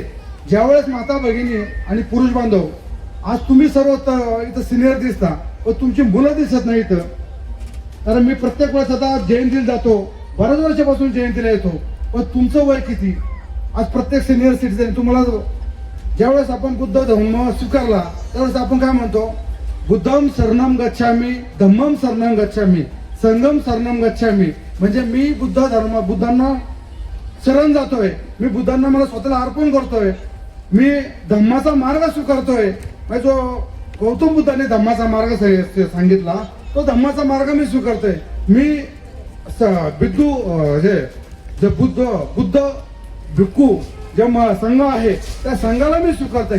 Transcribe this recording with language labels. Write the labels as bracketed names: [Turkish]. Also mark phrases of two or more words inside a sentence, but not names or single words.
[Marathi] ज्यावेळेस माता भगिनी आणि पुरुष बांधव आज तुम्ही सर्व इथं सिनियर दिसता व तुमची मुलं दिसत नाही इथं. कारण मी प्रत्येक वेळेस आता जयंतीला जातो, बऱ्याच वर्षापासून जयंतीला येतो. पण तुमचं वय किती? आज प्रत्येक [English] senior citizen [Marathi] तुम्हाला ज्यावेळेस आपण बुद्ध धर्म स्वीकारला त्यावेळेस आपण काय म्हणतो, [Pali] बुद्धम शरणम गच्छामी, धम्मम शरणम गच्छामी, संघम शरणम गच्छामी. [Marathi] म्हणजे मी बुद्धांना शरण जातोय, मी बुद्धांना मला स्वतःला अर्पण करतोय, मी धम्माचा मार्ग स्वीकारतोय. जो गौतम बुद्धाने धम्माचा मार्ग सांगितला तो धम्माचा मार्ग मी स्वीकारतोय. मी बुद्ध भिक्खू जे संघ आहे त्या संघाला मी स्वीकारतोय.